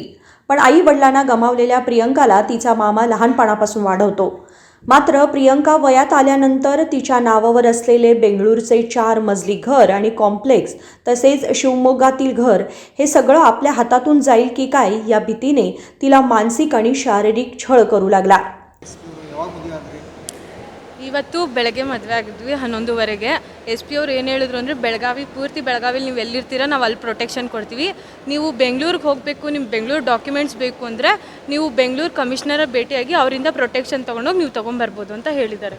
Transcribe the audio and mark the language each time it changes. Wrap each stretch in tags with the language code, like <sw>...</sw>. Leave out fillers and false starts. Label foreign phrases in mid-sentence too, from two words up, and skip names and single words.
<mr>पण आई वडिलांना गमावलेल्या प्रियंकाला तिचा मामा लहानपणापासून वाढवतो. मात्र प्रियंका वयात आल्यानंतर तिच्या नावावर असलेले बेंगळूरचे 4 मजली घर आणि कॉम्प्लेक्स तसेच शिवमोग्गातील घर हे सगळं आपल्या हातातून जाईल की काय या भीतीने तिला मानसिक आणि शारीरिक छळ करू लागला.</mr> <kn>ಇವತ್ತು ಬೆಳಗ್ಗೆ ಮದುವೆ ಆಗಿದ್ವಿ 11:30ಗೆ. ಎಸ್ ಪಿ ಅವ್ರು ಏನು ಹೇಳಿದ್ರು ಅಂದರೆ ಪೂರ್ತಿ ಬೆಳಗಾವಿಲಿ ನೀವು ಎಲ್ಲಿರ್ತೀರ ನಾವು ಅಲ್ಲಿ ಪ್ರೊಟೆಕ್ಷನ್ ಕೊಡ್ತೀವಿ. ನೀವು ಬೆಂಗಳೂರಿಗೆ ಹೋಗಬೇಕು, ನಿಮ್ಮ ಬೆಂಗಳೂರು ಡಾಕ್ಯುಮೆಂಟ್ಸ್ ಬೇಕು ಅಂದರೆ ನೀವು ಬೆಂಗಳೂರು ಕಮಿಷನರ ಭೇಟಿಯಾಗಿ ಅವರಿಂದ ಪ್ರೊಟೆಕ್ಷನ್ ತೊಗೊಂಡೋಗಿ ನೀವು ತೊಗೊಂಬರ್ಬೋದು ಅಂತ ಹೇಳಿದ್ದಾರೆ.</kn>